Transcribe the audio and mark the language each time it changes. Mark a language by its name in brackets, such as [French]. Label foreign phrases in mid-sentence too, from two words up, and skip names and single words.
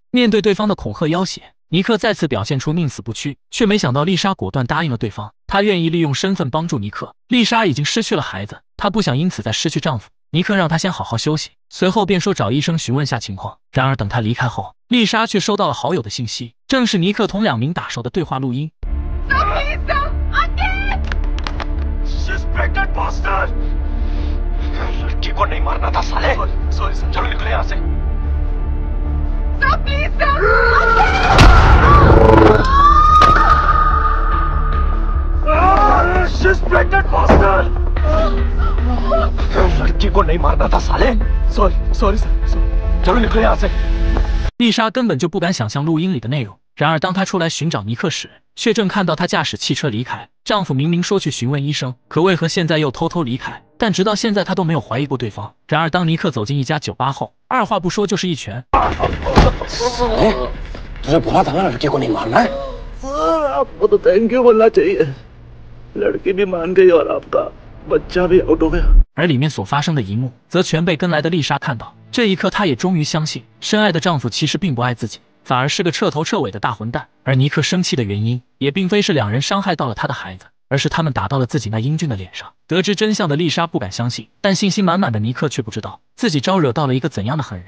[Chinese] 面对对方的恐吓要挟，尼克再次表现出宁死不屈，却没想到丽莎果断答应了对方，她愿意利用身份帮助尼克。丽莎已经失去了孩子，她不想因此再失去丈夫。尼克让她先好好休息，随后便说找医生询问下情况。然而等他离开后，丽莎却收到了好友的信息，正是尼克同2名打手的对话录音。 [English] Suspected bastard! [Hindi] लड़की को नहीं मारना था साले। [English] Sorry sir, [Hindi] चलो निकले यहाँ से। Sir, [English] please sir. Suspected bastard! [Hindi] लड़की को नहीं मारना था साले। [English] Sorry sir, [Hindi] चलो निकले यहाँ से。 [Chinese] 丽莎根本就不敢想象录音里的内容。然而当她出来寻找尼克时，却正看到他驾驶汽车离开。丈夫明明说去询问医生，可为何现在又偷偷离开？但直到现在他都没有怀疑过对方。然而当尼克走进一家酒吧后，二话不说就是一拳。 [Hindi] तुझे बोला था ना लड़की को नहीं मारना है। सर आपको तो [English] thank you [Hindi] बोलना चाहिए। लड़की भी मान गई और आपका बच्चा भी आउट हो गया。 [Chinese] 而里面所发生的一幕，则全被跟来的丽莎看到。这一刻，她也终于相信，深爱的丈夫其实并不爱自己，反而是个彻头彻尾的大混蛋。而尼克生气的原因，也并非是2人伤害到了他的孩子，而是他们打到了自己那英俊的脸上。得知真相的丽莎不敢相信，但信心满满的尼克却不知道自己招惹到了一个怎样的狠人。